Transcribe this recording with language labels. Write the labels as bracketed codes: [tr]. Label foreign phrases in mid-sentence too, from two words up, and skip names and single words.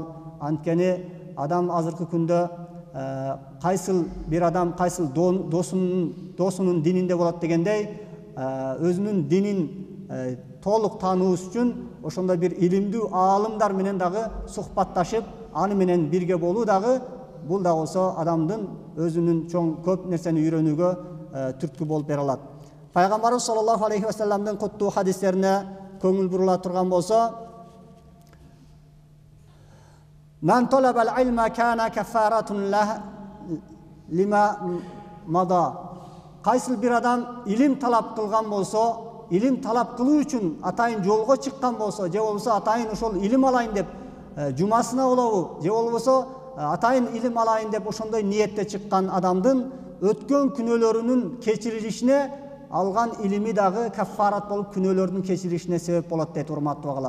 [ky] Анткени адам азыркы күндө кайсыл бир адам кайсыл досунун дининде болот дегендей, өзүнүн динин толук таануус үчүн ошондой бир илимдүү аалымдар менен дагы сухбатташып, аны менен бирге болуу дагы, бул да болсо адамдын өзүнүн чоң көп нерсени үйрөнүүгө түрткү болуп бере алат. Пайгамбарыбыз [ar] صلى الله عليه وسلم [ky] куттуу хадистерине көңүл бурула турган болсо, [ar] "من طلب العلم كان كفارة لما مضى." [ky] Кайсыл бир адам илим талап кылган болсо, илим талап кылуу үчүн атайын жолго чыккан болсо, же болбосо атайын ошол илим алайын деп жумасына болобу, же болбосо атайын илим алайын деп ошондой ниетте чыккан адамдын өткөн күнөөлөрүнүн кечирилишине алган илими дагы каффарат болуп күнөөлөрдүн кечирилишине себеп болот дейт, урматтуу агалар.